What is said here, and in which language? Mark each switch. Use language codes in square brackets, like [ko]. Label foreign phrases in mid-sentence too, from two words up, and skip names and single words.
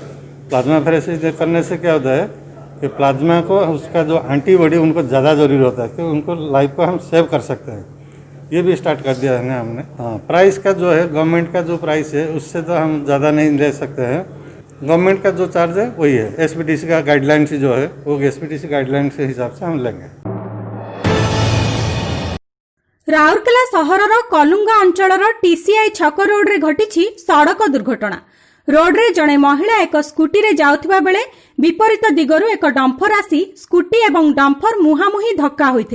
[hi] प्लाज्मा फेरेसिस करने से क्या होता है कि प्लाज्मा को उसका जो एंटीबॉडी उनको ज़्यादा ज़रूरी होता है कि उनको लाइफ को हम सेव कर सकते हैं। ये भी स्टार्ट कर दिया है हमने। हाँ, प्राइस का जो है गवर्नमेंट का जो प्राइस है उससे तो हम ज़्यादा नहीं ले सकते हैं। गवर्नमेंट का जो चार्ज है वही है, एसपीटीसी का गाइडलाइन से जो है वो एसपीटीसी गाइडलाइन के हिसाब से हम लेंगे। [or] ରାଉରକେଲା ସହରର କଲୁଙ୍ଗା ଅଞ୍ଚଳର ଟିସିଆଇ ଛକ ରୋଡରେ ଘଟିଛି ସଡ଼କ ଦୁର୍ଘଟଣା। ରୋଡରେ ଜଣେ ମହିଳା ଏକ ସ୍କୁଟିରେ ଯାଉଥିବା ବେଳେ ବିପରୀତ ଦିଗରୁ ଏକ ଡମ୍ଫର ଆସି ସ୍କୁଟି ଏବଂ ଡମ୍ଫର ମୁହାଁମୁହିଁ ଧକ୍କା ହୋଇଥିଲା।